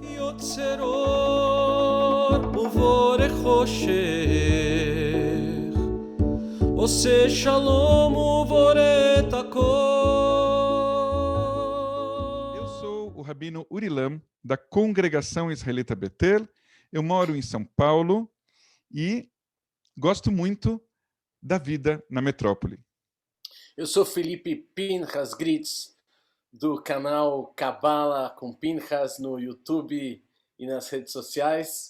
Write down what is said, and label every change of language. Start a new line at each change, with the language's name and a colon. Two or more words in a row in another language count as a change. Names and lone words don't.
Hebrew: יוצר ובורא חושך, עושה שלום ובורא את הכל.
Portuguese: Eu sou o Rabino Urilam, da Congregação Israelita Betel. Eu moro em São Paulo e gosto muito da vida na metrópole. Eu sou Felipe Pinchas Gritz, do canal Cabala com Pinchas no YouTube e nas redes sociais.